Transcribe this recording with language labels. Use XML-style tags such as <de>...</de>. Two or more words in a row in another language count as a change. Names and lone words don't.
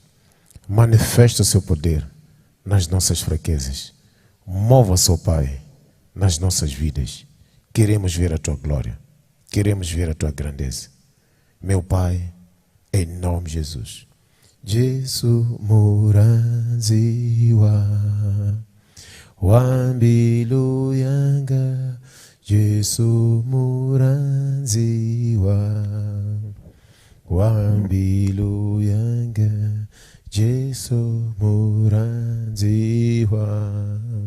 <pt>Manifesta o seu poder nas nossas fraquezas. Mova-se, ó Pai, nas nossas vidas. Queremos ver a tua glória. Queremos ver a tua grandeza. Meu Pai, em nome de Jesus. Jesus Muranziwa. Wambilu yanga Jesu Muranziwa. Wambilu yanga Jesu Muranziwa.</pt>